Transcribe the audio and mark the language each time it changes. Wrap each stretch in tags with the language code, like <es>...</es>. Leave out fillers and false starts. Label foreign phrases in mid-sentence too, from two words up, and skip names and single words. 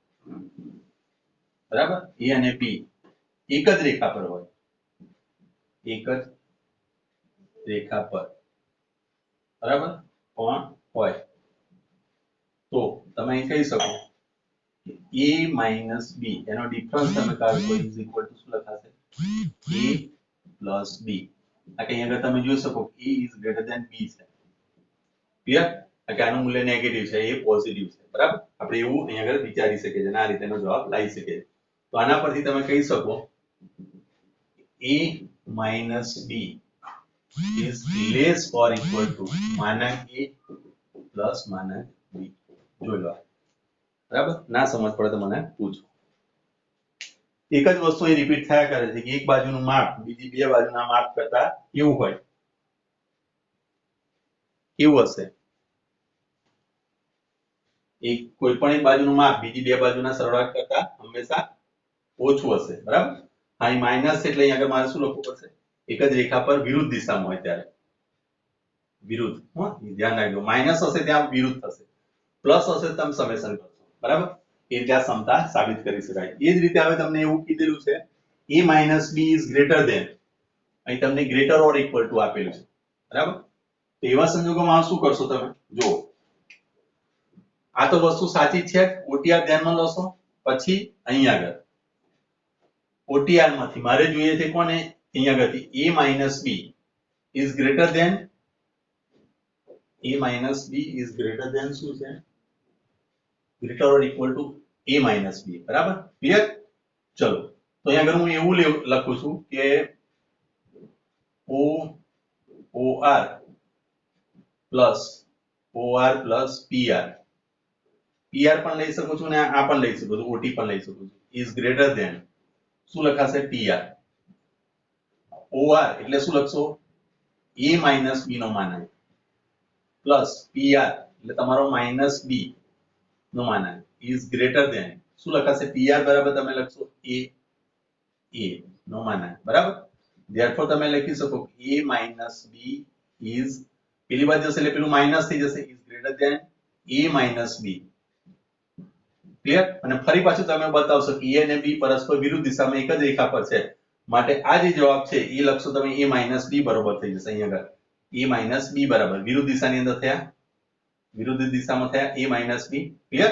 <gu>બરાબર a અને b એક જ રેખા પર હોય એક જ રેખા પર બરાબર પણ હોય તો તમે અહીં કહી શકો</gu> <en>a minus b</en> <gu>એનો ડિફરન્સ તમે કાઢો</gu> <en>is equal to</en> <gu>શું લખાશે</gu> <en>a plus b.</en> <gu>આ કે અહીંયા તમે જોઈ શકો</gu> <en>a is greater than b</en> <gu>છે. ક્લિયર? કે આનું મૂલ્ય નેગેટિવ છે એ પોઝિટિવ છે બરાબર. આપણે એવું અહીંયા આગળ વિચારી શકીએ છીએ અને આ રીતેનો જવાબ લાવી શકીએ છીએ. તો આના પરથી તમે કહી શકો</gu> <en>a minus b is less or equal to</en> <gu>માનાંક</gu> <en>a plus</en> <gu>માનાંક b. જોઈ લો બરાબર. ના સમજ પડે તો મને પૂછો. એક જ વસ્તુ અહીં રિપીટ થયા કરે છે કે એક બાજુનું માપ બીજી બે બાજુના માપ કરતા કેવું હોય કેવું હશે એક કોઈ પણ એક બાજુનું માપ બીજી બે બાજુના સરવાળા કરતા હંમેશા ઓછું હશે બરાબર. અહીં માઈનસ એટલે અહીં આગળ મારે શું લખવું પડશે એક જ રેખા પર વિરુદ્ધ દિશામાં હોય ત્યારે વિરુદ્ધ. ધ્યાન રાખજો માઈનસ હશે ત્યાં વિરુદ્ધ થશે પ્લસ હશે તમે સમેશન કરશો બરાબર. એ રીતે આ સમતા સાબિત કરી શકાય. એ જ રીતે હવે તમને એવું કીધેલું છે</gu> <en>a minus b is greater than</en> <gu>અહીં તમને</gu> <en>greater or equal to</en> <gu>આપેલું છે બરાબર. તો એવા સંજોગોમાં શું કરશો તમે જો આ તો વસ્તુ સાચી છે OTR ધ્યાનમાં લેશો પછી અહીં આગળ OTR માંથી મારે જોઈએ છે કોને અહીં આગળથી</gu> <en>a minus b is greater than</en> <gu>શું છે</gu> <en>greater or equal to a minus b</en> <gu>બરાબર. ક્લિયર? ચલો તો અહીં આગળ હું એવું લખું છું કે</gu> <en>OR plus PR</en> <gu>પણ લઈ શકું છું ને આ પણ લઈ શકું છું OT પણ લઈ શકું છું</gu> <en>is greater than</en> <gu>શું લખાશે TR. OR એટલે શું લખશો</gu> <en>a minus b</en> <gu>નો માનાંક પ્લસ PR એટલે તમારો</gu> <en>minus b</en> <gu>નો માનાંક</gu> <en>is greater than</en> <gu>શું લખાશે TR બરાબર તમે લખશો a નો માનાંક બરાબર. therefore તમે લખી શકો</gu> <en>a minus b is</en> <gu>પેલી બાજુ જશે એટલે પેલું માઈનસ થઈ જશે</gu> <en>is greater than a minus b.</en> <gu>ક્લિયર? અને ફરી પાછું તમે બતાવશો કે a અને b પરસ્પર વિરુદ્ધ દિશામાં એક જ રેખા પર છે માટે આ જે જવાબ છે એ લખશો તમે</gu> <en>a minus b</en> <gu>બરાબર થઈ જશે. અહીં આગળ</gu> <en>a minus b</en> <gu>બરાબર વિરુદ્ધ દિશાની અંદર થયા વિરુદ્ધ દિશામાં થયા</gu> <en>a minus b.</en> <gu>ક્લિયર?</gu>